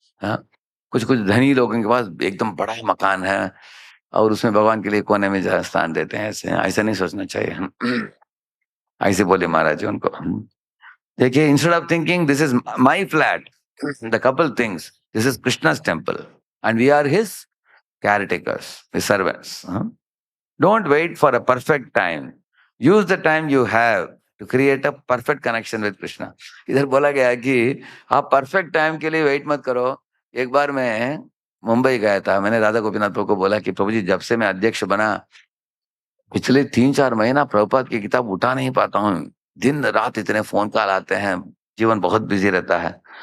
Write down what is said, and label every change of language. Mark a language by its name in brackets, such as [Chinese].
[Hindi] हाँ, कुछ कुछ धनी लोगों के पास एकदम बड़ा मकान है और उसमें भगवान के लिए कोने में जहाँ स्थान देते हैं। ऐसे ऐसा नहीं सोचना चाहिए। ऐसे बोले महाराज जी उनको। [English] देखिए, instead of thinking this is my flat, the couple things this is Krishna's temple and we are his caretakers, his servants. Don't wait for a perfect time. Use the time you have to create a perfect connection with Krishna. [Hindi] इधर बोला गया है कि आप perfect time के लिए wait मत करो। एक बार मैं मुंबई गया था, मैंने राधा गोपीनाथ प्रभु को बोला कि प्रभु जी, जब से मैं अध्यक्ष बना पिछले 3-4 महीना प्रभुपाद की किताब उठा नहीं पाता हूँ। दिन रात इतने फोन कॉल आते हैं, जीवन बहुत बिजी रहता है।